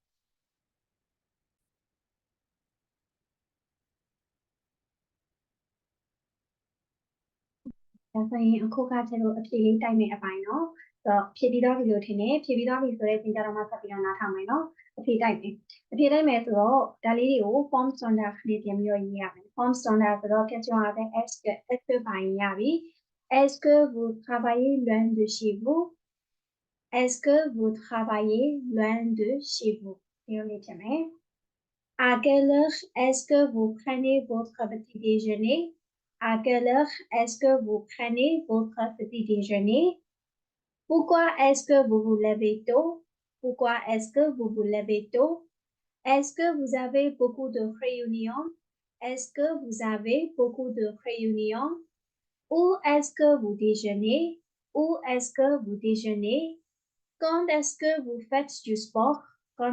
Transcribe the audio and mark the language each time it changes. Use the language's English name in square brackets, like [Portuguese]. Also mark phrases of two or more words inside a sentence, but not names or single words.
[Burmese] ဒါဆိုရင်အခုကကျွန်တော်အဖြေလေးတိုက်မယ်အပိုင်းနော်ဆိုတော့ဖြေပြီးသွားပြီလို့ထင်တယ်ဖြေပြီး သွားပြီဆိုတဲ့အချိန်ကြတော့မှဆက်ပြီးတော့နားထောင်မယ်နော်အဖြေတိုက်မယ်အဖြေတိုက်မယ်ဆိုတော့ဒါလေးတွေကို [English] form standard [Burmese] နဲ့ပြန်ပြီးတော့ရေးရမယ် [English] form standard [Burmese] ဆိုတော့ question အားဖြင့် [French] est-ce que [Burmese] ပိုင်းရပြီ [French] est-ce que vous travaillez loin de chez vous est-ce que vous travaillez loin de chez vous [Burmese] ဒီလိုလေးဖြစ်မယ် [French] à quelle heure est-ce que vous prenez votre petit déjeuner à quelle heure est-ce que vous prenez votre petit déjeuner pourquoi est-ce que vous vous levez tôt pourquoi est-ce que vous vous levez tôt est-ce que vous avez beaucoup de réunions est-ce que vous avez beaucoup de réunions où est-ce que vous déjeunez où est-ce que vous déjeunez quand est-ce que vous faites du sport quand